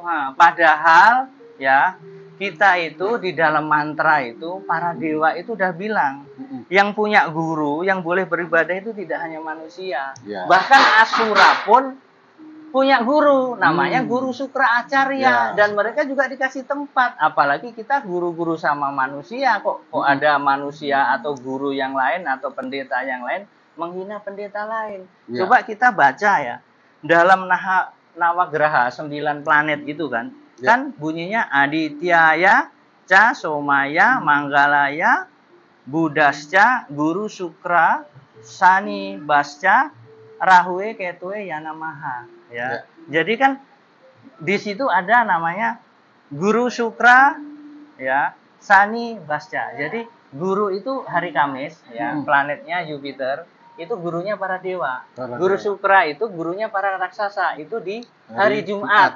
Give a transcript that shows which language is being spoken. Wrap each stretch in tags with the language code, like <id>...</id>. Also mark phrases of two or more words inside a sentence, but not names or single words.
<id>Nah, padahal ya kita itu di dalam mantra itu para dewa itu udah bilang yang punya guru yang boleh beribadah itu tidak hanya manusia, bahkan asura pun punya guru, namanya guru Sukra Acarya, dan mereka juga dikasih tempat. Apalagi kita guru-guru sama manusia, kok ada manusia atau guru yang lain atau pendeta yang lain menghina pendeta lain. Coba kita baca ya, dalam Nawagraha 9 planet itu kan, kan bunyinya</id> <sa>आदित्याय च सोमाय मङ्गलाय बुधश्च गुरु शुक्र शनिभ्यश्च राहवे केतवे नमः.</sa> <id>Ya. Jadi kan di situ ada namanya Guru Sukra, ya, Sani Basca. Jadi guru itu hari Kamis, ya, planetnya Jupiter, itu gurunya para dewa. Guru Sukra itu gurunya para raksasa, itu di hari Jumat.</id>